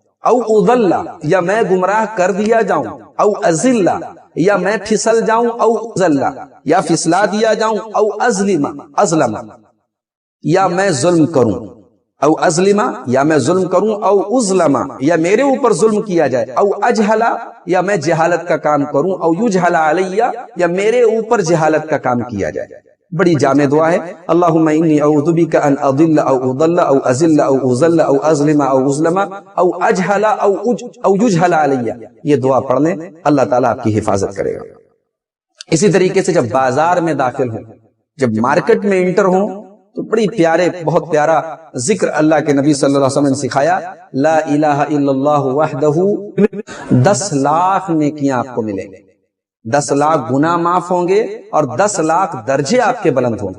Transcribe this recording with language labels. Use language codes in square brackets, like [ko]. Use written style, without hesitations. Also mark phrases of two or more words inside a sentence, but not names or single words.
[ar] او اضل [ur] یا میں گمراہ کر دیا جاؤں، [ar] او ازل [ur] یا میں پھسل جاؤں، [ar] او ازل [ur] یا پھسلا دیا جاؤں، [ar] او ازلم [ur] یا میں ظلم کروں، [ar] او ازلم [ur] یا میں ظلم کروں، [ar] او ازلم [ur] یا میرے اوپر ظلم کیا جائے، [ar] او اجہلا [ur] یا میں جہالت کا کام کروں، [ar] او یجہل علی [ur] یا میرے اوپر جہالت کا کام کیا جائے۔ بڑی جامع دعا ہے۔ [ar] اللہم انی اعوذ بک ان اضل او اضل او ازل او ازل او ازلم او ازلم او اجہل او یجہل علی، [ur] یہ دعا پڑھ لیں، اللہ تعالیٰ آپ کی حفاظت کرے گا۔ اسی طریقے سے جب بازار میں داخل ہوں، جب مارکیٹ میں انٹر ہوں، تو بڑی پیارے، بہت پیارا ذکر اللہ کے نبی [ar] صلی اللہ علیہ وسلم [ur] نے سکھایا، [ar] لا الہ الا اللہ وحدہ، [ur] 10 لاکھ نیکیاں آپ کو ملیں گے، 10 لاکھ گناہ معاف ہوں گے اور 10 لاکھ درجے آپ کے بلند ہوں گے۔